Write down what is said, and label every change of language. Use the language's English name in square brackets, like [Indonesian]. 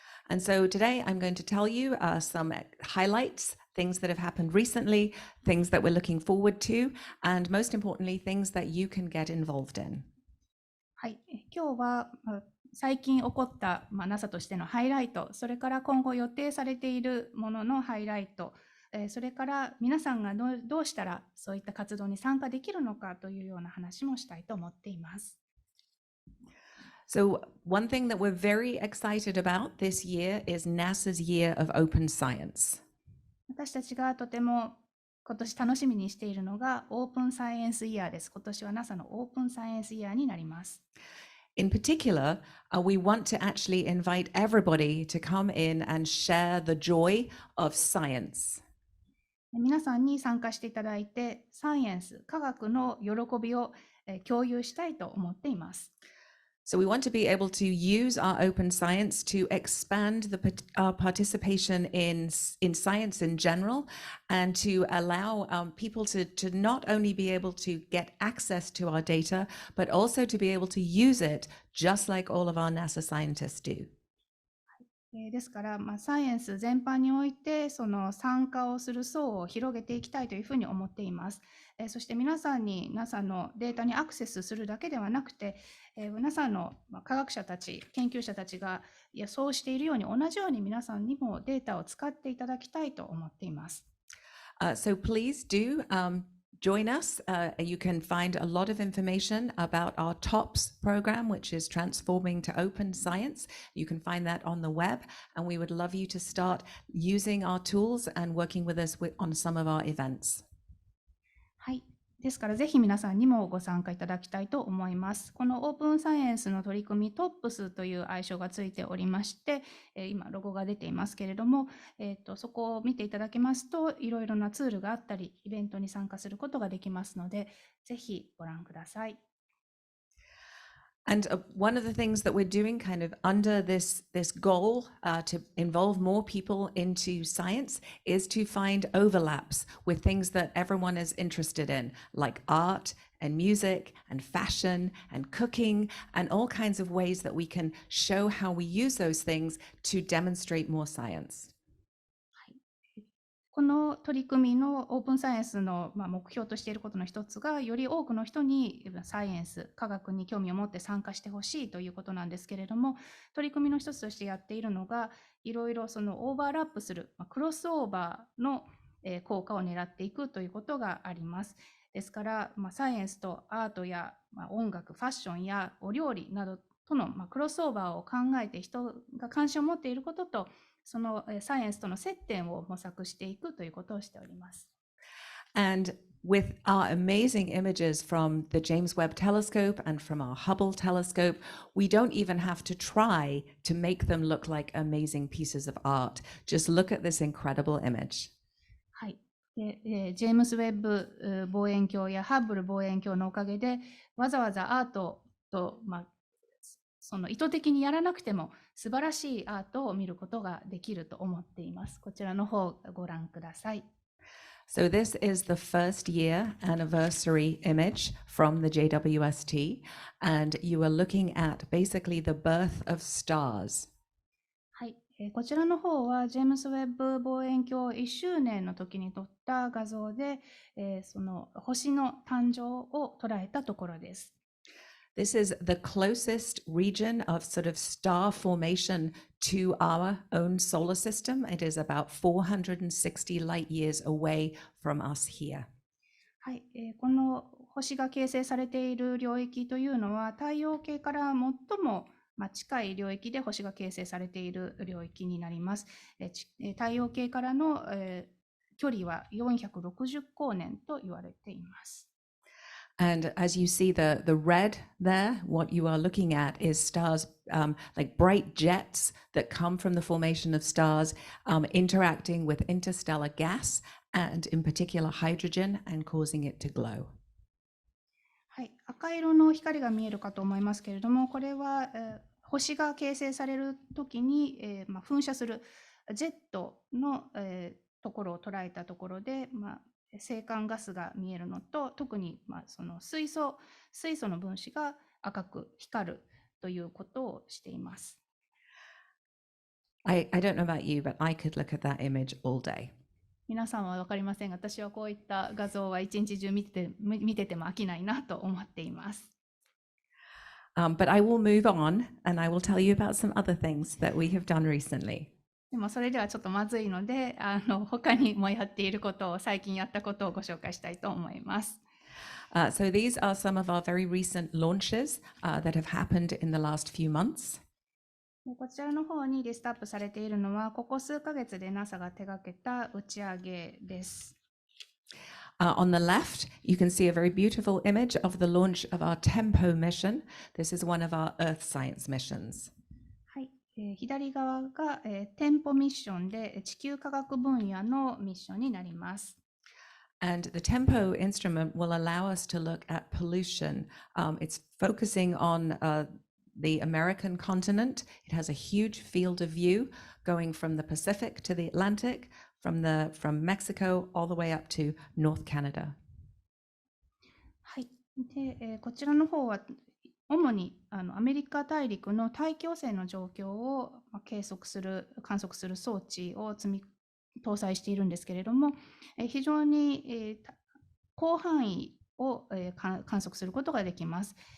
[English] And so today I'm going to tell you some highlights, things that have happened recently, things that we're looking forward to, and most importantly, things that you can get involved in. [Japanese] はい、今日は最近起こった、NASA としてのハイライト、それから今後予定されているもののハイライト、それから皆さんがどうしたらそういった活動に参加できるのかというような話もしたいと思っています。 [English] So one thing that we're very excited about this year is NASA's Year of Open Science. [Japanese] 私たちがとても今年楽しみにしているのがオープンサイエンスイヤーです。今年は NASA のオープンサイエンスイヤーになります。 [English] In particular, we want to actually invite everybody to come in and share the joy of science. [Japanese] 皆さんに参加していただいて、サイエンス、科学の喜びを共有したいと思っています。 [English] So we want to be able to use our open science to expand our participation in science in general, and to allow people to not only be able to get access to our data, but also to be able to use it just like all of our NASA scientists do. [Japanese] ですから、サイエンス全般においてその参加をする層を広げていきたいというふうに思っています。そして皆さんに NASA のデータにアクセスするだけではなくて、NASA の科学者たち、研究者たちがそうしているように同じように皆さんにもデータを使っていただきたいと思っています。 [English] So please do join us. You can find a lot of information about our TOPS program, which is Transforming to Open Science. You can find that on the web, and we would love you to start using our tools and working with us on some of our events. [Japanese] はい。ですから、ぜひ皆さんにもご参加いただきたいと思います。このオープンサイエンスの取り組み、TOPS という愛称がついておりまして、今、ロゴが出ていますけれども、そこを見ていただけますと、いろいろなツールがあったり、イベントに参加することができますので、ぜひご覧ください。 [English] And one of the things that we're doing kind of under this goal to involve more people into science is to find overlaps with things that everyone is interested in, like art and music and fashion and cooking, and all kinds of ways that we can show how we use those things to demonstrate more science. [Japanese] この取り組みのオープンサイエンスの目標としていることの一つが、より多くの人にサイエンス、科学に興味を持って参加してほしいということなんですけれども、取り組みの一つとしてやっているのが、いろいろそのオーバーラップする、クロスオーバーの効果を狙っていくということがあります。ですから、サイエンスとアートや音楽、ファッションやお料理などとのクロスオーバーを考えて人が関心を持っていることと、そのサイエンスとの接点を模索していくということをしております。 [English] And with our amazing images from the James Webb Telescope and from our Hubble telescope, we don't even have to try to make them look like amazing pieces of art. Just look at this incredible image. [Japanese] はい。ジェームス・ウェッブ望遠鏡やハッブル望遠鏡のおかげで、わざわざアートとその意図的にやらなくても素晴らしいアートを見ることができると思っています。こちらの方をご覧ください。 [English] So this is the first year anniversary image from the JWST, and you are looking at basically the birth of stars. [Japanese] はい、こちらの方はジェームス・ウェッブ望遠鏡1周年の時に撮った画像で、その星の誕生を捉えたところです。 [English] This is the closest region of sort of star formation to our own solar system. It is about 460 light years away from us here. [Japanese] はい、この星が形成されている領域というのは太陽系から最も近い領域で星が形成されている領域になります。太陽系からの距離は460光年と言われています。 [English] And as you see the red there, what you are looking at is stars, like bright jets that come from the formation of stars, interacting with interstellar gas and in particular hydrogen and causing it to glow. [Japanese] はい、赤色の光が見えるかと思いますけれども、これは、星が形成されるときに、噴射するジェットの、ところを捉えたところで、星間ガスが見えるのと、特に、その水素の分子が赤く光るということをしています。 [English] I don't know about you, but I could look at that image all day. [Japanese] 皆さんは分かりませんが、私はこういった画像は一日中見てても飽きないなと思っています。 [English] But I will move on and I will tell you about some other things that we have done recently. [Japanese] でもそれではちょっとまずいので、他にもやっていることを、最近やったことをご紹介したいと思います。 [English] So these are some of our very recent launches that have happened in the last few months. [Japanese] こちらの方にリストアップされているのは、ここ数ヶ月で NASA が手掛けた打ち上げです。 [English] On the left, you can see a very beautiful image of the launch of our TEMPO mission. This is one of our Earth science missions. [Japanese] はい、左側が、テンポミッションで地球科学分野のミッションになります。 [English] And the TEMPO instrument will allow us to look at pollution. It's focusing on the American continent. It has a huge field of view going from the Pacific to the Atlantic, from Mexico all the way up to North Canada. [Japanese] はい、で、こちらの方は主にアメリカ大陸の大気汚染の状況を観測する装置を搭載しているんですけれども、非常に広範囲を観測することができます。